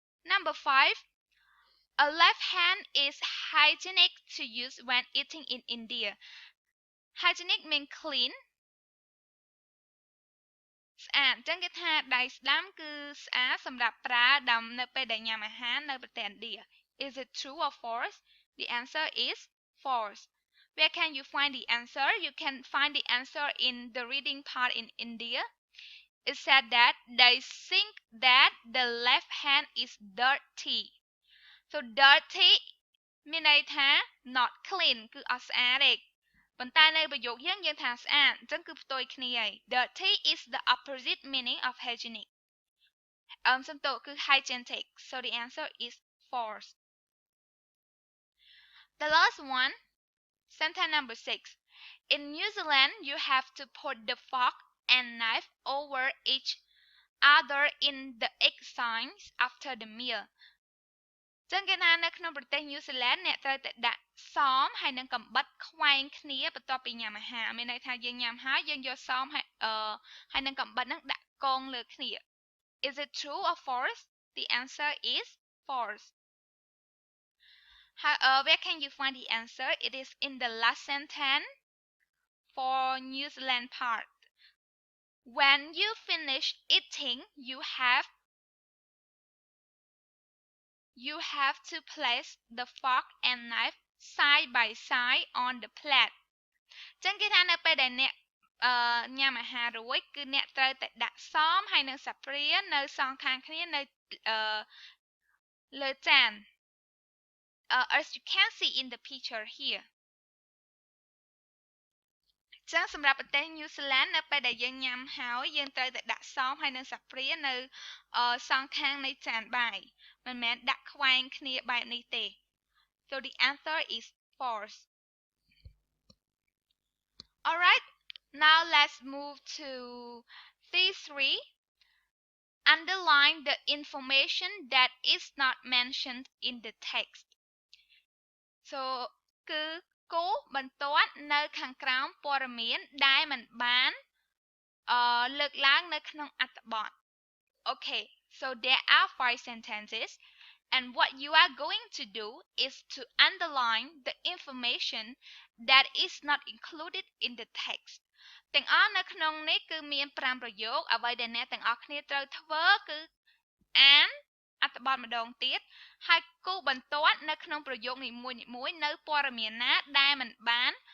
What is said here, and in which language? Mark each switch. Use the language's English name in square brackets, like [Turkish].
[English] Number 5 A left hand is hygienic to use when eating in India hygienic means clean [Khmer] ស្អាតអញ្ចឹងគេថាដៃស្ដាំគឺស្អាតសម្រាប់ប្រើដំនៅពេលដែលញ៉ាំអាហារនៅប្រទេសឥណ្ឌា [English] Is it true or false The answer is false Where can you find the answer? You can find the answer in the reading part in India. It said that they think that the left hand is dirty. So dirty [Khmer] មានន័យថា [English] not clean [Khmer] គឺអត់ស្អាតទេប៉ុន្តែនៅប្រយោគយើងថាស្អាតអញ្ចឹងគឺផ្ទុយគ្នាហើយ [English] Dirty is the opposite meaning of hygienic [Khmer] សំទោសគឺ hygienic. [English] So the answer is false. The last one Sentence number 6. In New Zealand, you have to put the fork and knife over each other in the egg signs after the meal. [Khmer] ចឹងគេថានៅក្នុងប្រទេស New Zealand អ្នកត្រូវតែដាក់សមហើយនឹងកំបិតខ្វែងគ្នាបន្ទាប់ពីញ៉ាំអាហារមានន័យថាយើងញ៉ាំហើយយើងយកសមហើយនឹងកំបិតហ្នឹងដាក់កងលើគ្នា [English] Is it true or false? The answer is false. Where can you find the answer? It is in the last sentence for New Zealand part. When you finish eating, you have to place the fork and knife side by side on the plate. [Khmer] ចឹងគេថានៅពេលដែលអ្នកញ៉ាំអាហាររួចគឺអ្នកត្រូវតែដាក់សមហើយនឹងសាព្រានៅសងខាងគ្នានៅលើចាន [English] as you can see in the picture here [Khmer] ចឹងសម្រាប់ប្រទេស New Zealand នៅពេលដែលយើងញ៉ាំហើយយើងត្រូវតែដាក់សមហើយនឹងសាព្រានៅសងខាងនៃចានបាយមិនមែនដាក់ខ្វែងគ្នាបែបនេះទេ [English] So the answer is false. Alright, now let's move to C3. Underline the information that is not mentioned in the text. [Khmer] So គឺគោបន្ទាត់នៅខាងក្រោមព័ត៌មានដែលមិនបានលើកឡើងនៅក្នុងអត្ថបទ [English] Okay, so there are 5 sentences and what you are going to do is to underline the information that is not included in the text [Khmer] ទាំងអស់នៅក្នុងនេះគឺមាន5ប្រយោគអ្វីដែលអ្នកទាំងអស់គ្នាត្រូវធ្វើគឺអានអត្ថបទម្ដងទៀតហើយគូបន្ទាត់នៅក្នុងប្រយោគនីមួយៗនៅព័ត៌មានណាដែលមិនបា